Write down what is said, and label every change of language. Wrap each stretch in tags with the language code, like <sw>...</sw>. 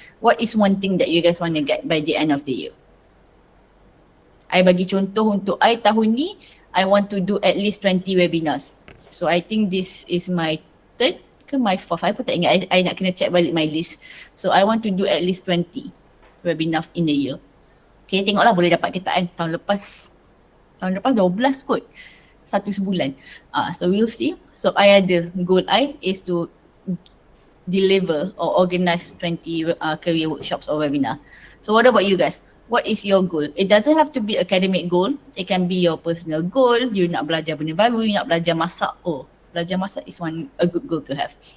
<en>What is one thing that you guys want to get by the end of the year?</en> <ms>I bagi contoh untuk I tahun ni,</ms> <en>I want to do at least 20 webinars. So I think this is my third ke my fourth,</en> <ms>I pun tak ingat, I nak kena check balik</ms> <en>my list. So I want to do at least 20 webinar in a year.</en> <ms>Okay, tengoklah boleh dapat ke tak kan. Tahun lepas 12 kot, 1 sebulan.</ms> <en>So we'll see. So I</en> <ms>ada</ms> <en>goal I is to deliver or organize 20 career workshops or webinar. So what about you guys? What is your goal? It doesn't have to be academic goal. It can be your personal goal.</en> <ms>You nak belajar benda baru, you nak belajar masak. Oh, belajar masak</ms> <en>is a good goal to have.</en>